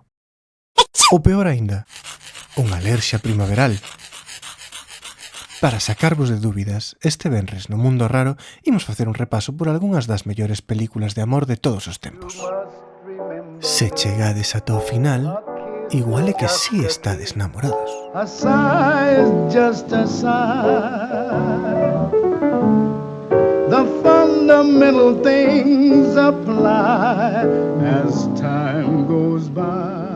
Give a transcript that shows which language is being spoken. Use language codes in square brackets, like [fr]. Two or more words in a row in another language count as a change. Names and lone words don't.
[gl] Ou peor aínda, unha alerxia primaveral. Para sacarvos de dúbidas, este venres no Mundo Raro imos facer un repaso por algunhas das mellores películas de amor de todos os tempos. Se chegades ata o final, igual é que si estades namorados. [en] A sigh is just a sigh. The fundamental things apply as time goes by.